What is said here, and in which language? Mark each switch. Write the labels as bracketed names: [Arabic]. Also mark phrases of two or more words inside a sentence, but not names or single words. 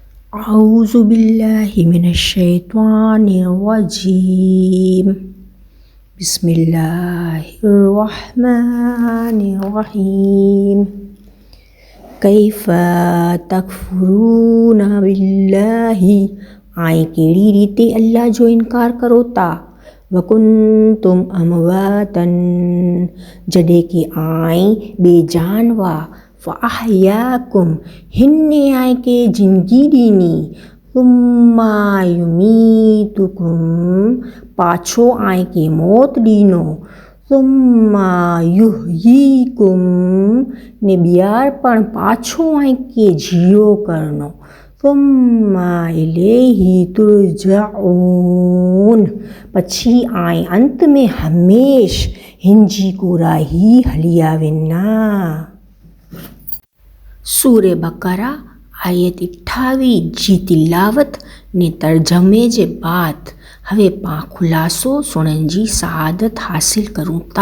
[Arabic] أعوذ بالله من الشيطان الرجيم بسم الله الرحمن الرحيم كيف تكفرون بالله [Kachhi] आए केड़ी रीते अल्लाह जो इनकार करो ता [Arabic] وكنتم أمواتا [Kachhi] जडे के आए बेजानवा फ़अहयाकुम हिन्ने आए के जिंदगी दीनी [Arabic] ثم يميتكم [Kachhi] पाछो आए के मौत दीनो [Arabic] ثم يحييكم [Kachhi] ने बियार पण पाछो आए के जियो करनो [Arabic] ثم إليه ترجعون [Kachhi] पछी आए अंत में हमेश हिंजी कोरा ही हलिया विना। सूरे बकरा आयत 28 जी तिलावत ने तर्जमे जे बाद हवे पा खुलासो सुनन जी सआदत हासिल करूं ता।